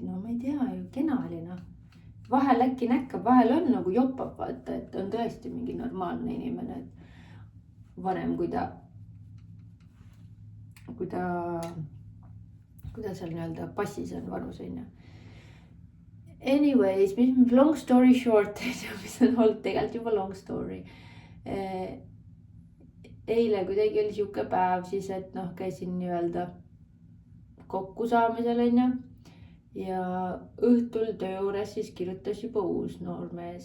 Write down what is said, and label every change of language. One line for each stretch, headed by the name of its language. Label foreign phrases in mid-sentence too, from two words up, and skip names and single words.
Estonian: No ma ei tea ju, kena oli noh. Vahel äkki näkkab, vahel on nagu jopab, vaata, et on tõesti mingi normaalne inimene. Vanem, kui ta seal nii-öelda passis on vanus, on ju.
English: Anyways, long story short,
Estonian: mis on olnud tegelikult juba
English: long story.
Estonian: Eile kuidagi oli siuke päev siis, et noh, käisin nii-öelda kokkusaamisel, on ju. Ja õhtul töö juures siis kirjutas juba uus noormees.